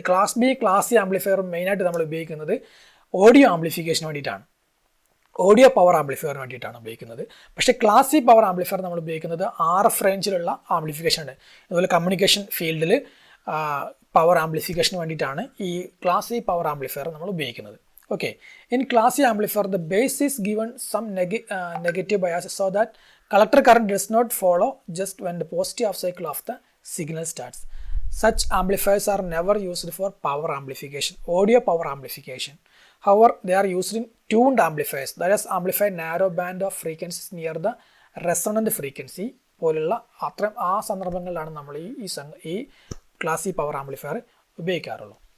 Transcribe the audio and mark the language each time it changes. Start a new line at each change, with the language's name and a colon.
Malayalam: ഈ class C amplifier മെയിനായിട്ട് നമ്മൾ ഉപയോഗിക്കുന്നത് ഓഡിയോ ആംപ്ലിഫിക്കേഷന് വേണ്ടിയിട്ടാണ്, ഓഡിയോ പവർ ആംപ്ലിഫയറിന് വേണ്ടിയിട്ടാണ് ഉപയോഗിക്കുന്നത്. പക്ഷേ ക്ലാസ് സി പവർ ആംപ്ലിഫയർ നമ്മൾ ഉപയോഗിക്കുന്നത് RF റേഞ്ചിലുള്ള ആംപ്ലിഫിക്കേഷൻ ഉണ്ട്. അതുപോലെ കമ്മ്യൂണിക്കേഷൻ ഫീൽഡിൽ പവർ ആംപ്ലിഫിക്കേഷന് വേണ്ടിയിട്ടാണ് ഈ ക്ലാസ് സി പവർ ആംപ്ലിഫയർ നമ്മൾ ഉപയോഗിക്കുന്നത്.
English: Okay, in class C amplifier, the base is given some negative bias so that collector current does not follow just when the positive half cycle of the signal starts. Such amplifiers are never used for power amplification, audio power amplification. However, they are used in tuned amplifiers, that is amplify narrow band of frequencies near the resonant frequency,
Malayalam: പോലുള്ള അത്തരം ആ സന്ദർഭങ്ങളിലാണ് നമ്മൾ ഈ class C power amplifier ഉപയോഗിക്കാറുള്ളൂ.